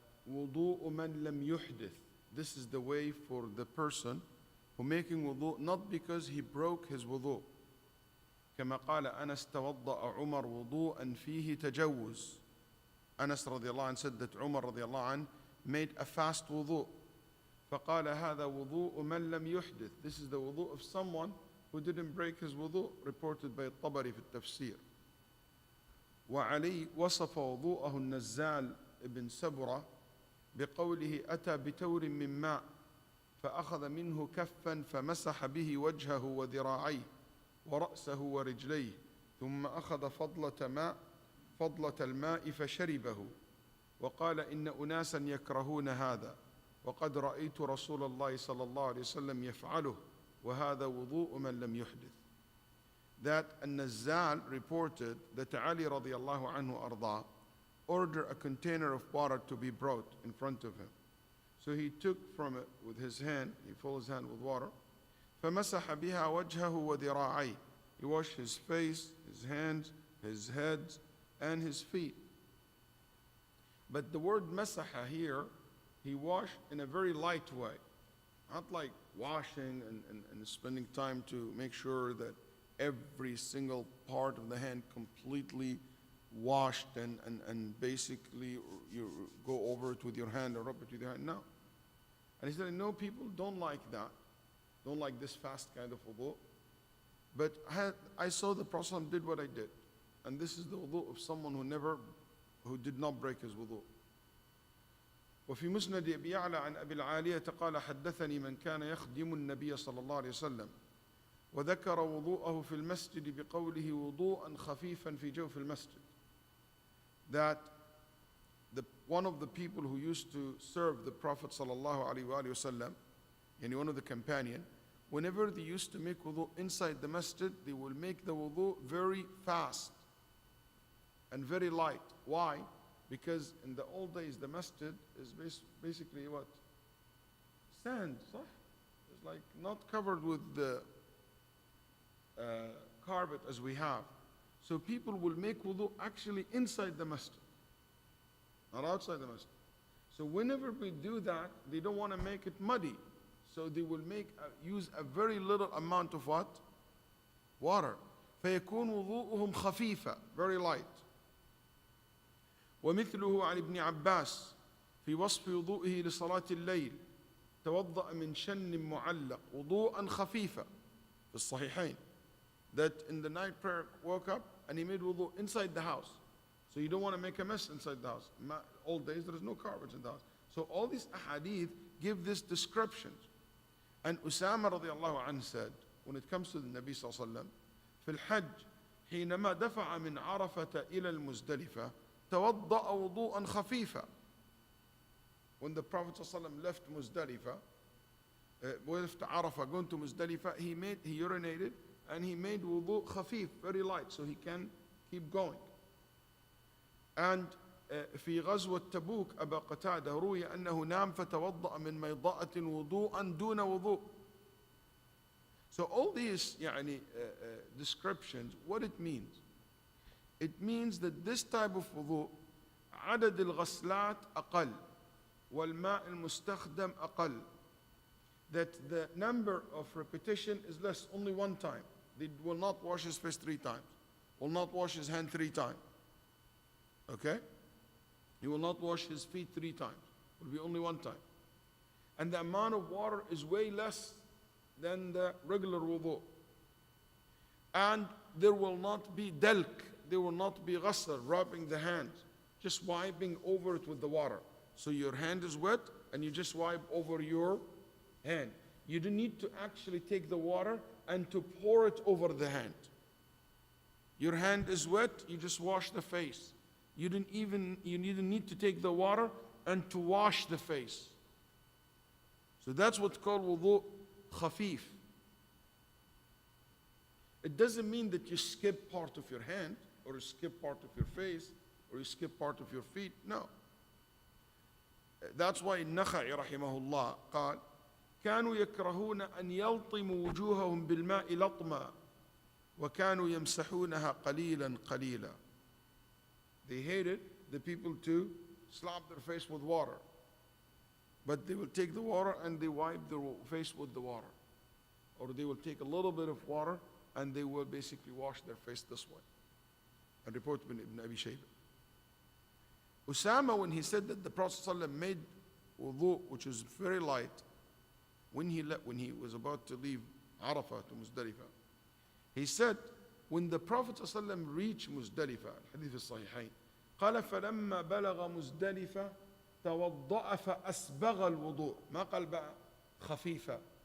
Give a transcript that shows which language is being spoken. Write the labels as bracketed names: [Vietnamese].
[Arabic] wudu'u man lam yuhdith, [English] this is the way for the person who making wudu not because he broke his wudu. [Arabic] كما قال أنس توضأ عمر وضوءا فيه تجوز. [English] Anas رضي الله عنه said that Umar رضي الله عنه made a fast wudu. [Arabic] فقال هذا وضوء من لم يحدث, [English] this is the wudu of someone who didn't break his wudu, reported by الطبري في التفسير. [Arabic] وعلي وصف وضوءه النزال ابن سبرة بقوله أتى بتور من ماء فأخذ منه كفا فمسح به وجهه وذراعيه ورأسه ورجليه ثم أخذ فضلة الماء فشربه وقال إن أناسا يكرهون هذا وقد رأيت رسول الله صلى الله عليه وسلم يفعله وهذا وضوء من لم يحدث. [English] That An-Nazzal reported that Ali radiallahu anhu arda ordered a container of water to be brought in front of him. So he took from it with his hand, he filled his hand with water, [Arabic] فمسح بها وجهه وذراعيه, [English] he washed his face, his hands, his head, and his feet. But the word masaha here, he washed in a very light way, not like washing and spending time to make sure that every single part of the hand completely washed and basically you go over it with your hand or rub it with your hand. No. And he said, no, people don't like that. Don't like this fast kind of wudu. But I saw the Prophet did what I did. And this is the wudu of someone who did not break his wudu. [Arabic] وفي مسند أبي يعلى عن أبي العالية قال حدثني من كان يخدم النبي صلى الله عليه وسلم وذكر وضوءه في المسجد بقوله وضوءا خفيفا في جوف المسجد. [English] That one of the people who used to serve the Prophet صلى الله عليه وآله وسلم, and one of the companion, whenever they used to make wudu inside the masjid, they will make the wudu very fast and very light. Why? Because in the old days, the masjid is basically what? Sand, صح? It's like not covered with the carpet as we have. So people will make wudu actually inside the masjid, not outside the masjid. So whenever we do that, they don't want to make it muddy. So they will use a very little amount of what? Water. [Arabic] فيكون وضوءهم خفيفا, [English] very light. [Arabic] ومثله عن ابن عباس في وصف وضوئه لصلاة الليل توضأ من شن معلق وضوءا خفيفا في الصحيحين. [English] That in the night prayer woke up and he made wudu inside the house. So you don't want to make a mess inside the house. In old days there is no carpets in the house. So all these ahadith give this description. And Usama radiallahu anhu said, when it comes to the Nabi sallallahu alayhi wa sallam, [Arabic] في الحج حينما دفع من عرفة إلى المزدلفة توضأ وضوءا خفيفا. [English] When the Prophet sallallahu alayhi wa sallam left Muzdalifah, left Arafah, going to Muzdalifah, he urinated and he made wudu khafif, very light, so he can keep going. [Arabic] And في غزوة تبوك أبا قتادة روي أنه نام فتوضأ من ميضاءة وضوءا دون وضوء. [English] So all these descriptions, what it means? It means that this type of wudu, [Arabic] عدد الغسلات أقل والماء المستخدم أقل. [English] That the number of repetition is less, only one time. They will not wash his face 3 times, will not wash his hand 3 times. Okay? He will not wash his feet 3 times. It will be only 1 time. And the amount of water is way less than the regular wudu. And there will not be dalk, there will not be ghasl, rubbing the hands, just wiping over it with the water. So your hand is wet and you just wipe over your hand. You don't need to actually take the water and to pour it over the hand. Your hand is wet, you just wash the face. You didn't need to take the water and to wash the face. So that's what's called wudu khafif. It doesn't mean that you skip part of your hand, or you skip part of your face, or you skip part of your feet. No. [Arabic] That's why النخعي رحمه الله قال كانوا يكرهون أن يلطموا وجوههم بالماء لطما وكانوا يمسحونها قليلا قليلا. [English] They hated the people to slap their face with water. But they will take the water and they wipe their face with the water. Or they will take a little bit of water and they will basically wash their face this way. A report by Ibn Abi Shaybah. Usama, when he said that the Prophet ﷺ made wudu, which was very light, when he was about to leave Arafah to Muzdalifah, he said, when the Prophet ﷺ reached Muzdalifah, Hadith al-Sahihain, [Arabic] قال فلما بلغ مزدلفة توضأ فأسبغ الوضوء ما قال بقى خفيفة.